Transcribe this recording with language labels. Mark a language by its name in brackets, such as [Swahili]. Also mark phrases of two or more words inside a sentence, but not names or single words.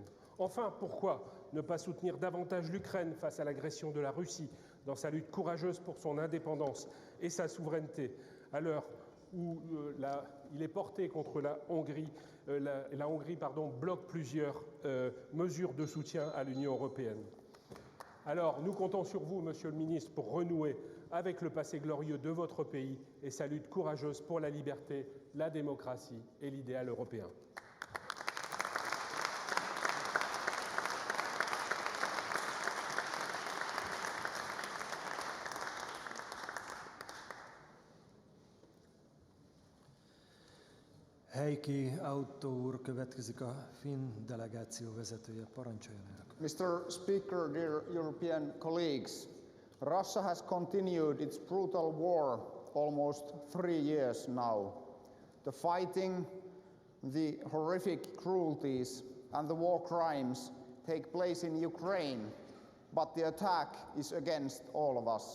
[French] Enfin, pourquoi ne pas soutenir davantage l'Ukraine face à l'agression de la Russie dans sa lutte courageuse pour son indépendance et sa souveraineté, à l'heure où il est porté contre la Hongrie, bloque plusieurs mesures de soutien à l'Union européenne? Alors, nous comptons sur vous, Monsieur le Ministre, pour renouer avec le passé glorieux de votre pays et sa lutte courageuse pour la liberté, la démocratie et l'idéal européen. [Hungarian] Heikki Autto úr következik, a finn delegáció vezetője. Parancsoljon el. [English] Mr. Speaker, dear European colleagues, Russia has continued its brutal war almost 3 years now. The fighting, the horrific cruelties and the war crimes take place in Ukraine, but the attack is against all of us.